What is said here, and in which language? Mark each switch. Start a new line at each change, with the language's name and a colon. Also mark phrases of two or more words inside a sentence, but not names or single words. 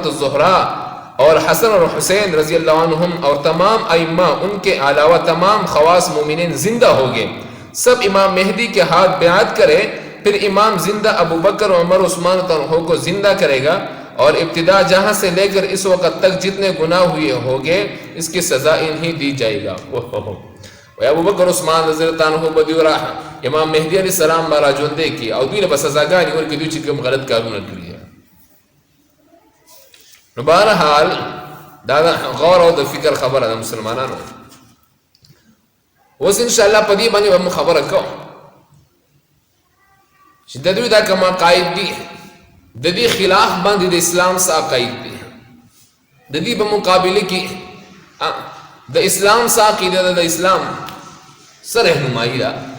Urdu: الزہراء اور حسن اور حسین
Arabic: رضی اللہ عنہم
Urdu: اور تمام ائمہ ان کے علاوہ تمام خواص مومنین زندہ ہو گئے سب امام مہدی کے ہاتھ بیعت کرے پھر امام زندہ ابو بکر عمر عثمان طلحہ کو زندہ کرے گا اور ابتدا جہاں سے لے کر اس وقت تک جتنے گناہ ہوئے ہوگے اس کی سزا انہیں دی جائے گا ابو بکر عثمان
Arabic: رضی اللہ عنہ
Pashto: بدیورا امام مہدی علیہ السلام بارا ژوندې کی او دوی له سزاګانې ورکړي دوی چې کوم غلط کارونه کړی बहरहाल دا غور او د فکر خبره د مسلمانانو اوس ان شاء الله په دې باندې به خبره کوم چې د دوی دا کوم عقاید دي د دې خلاف باندې د اسلام سره عقاید دي د دې په مقابله کې د اسلام سره عقیده د اسلام سره رهنمایي ده